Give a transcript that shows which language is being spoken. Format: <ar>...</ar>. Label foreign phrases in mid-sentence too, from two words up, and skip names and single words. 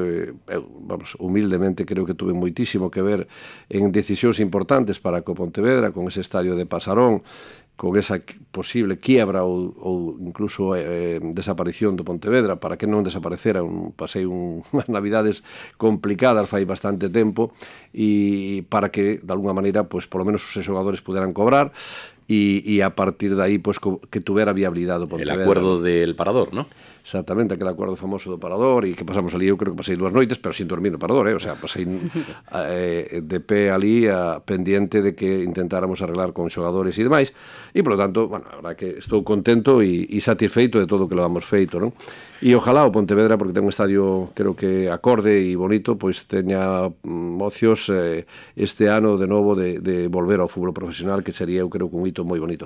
<gl>Eu, vamos, humildemente creo que tuve moitísimo que ver en decisións importantes para que o Pontevedra, con ese estadio de Pasarón, con esa posible quiebra ou incluso desaparición do Pontevedra, para que non desaparecera. Pasei unhas navidades complicadas fai bastante tempo, e para que, de alguna maneira, pois, polo menos os xogadores puderan cobrar, e a partir de aí, pois, que tuvera viabilidade o Pontevedra.</gl> <es>El acuerdo del Parador, ¿no?</es> <gl>Exactamente, aquel acuerdo famoso do Parador, e que pasamos ali, eu creo que pasei 2 noites, pero sin dormir no Parador, o sea, pasei de pé ali pendiente de que intentáramos arreglar con xogadores e demais, e polo tanto, bueno, a verdad que estou contento e satisfeito de todo o que</gl> <es>lo hemos</es> <gl>feito, non? E ojalá o Pontevedra, porque ten un estadio, creo que acorde e bonito, pois teña ocios este ano de novo de volver ao fútbol profesional, que sería, eu creo, un hito moi bonito.</gl>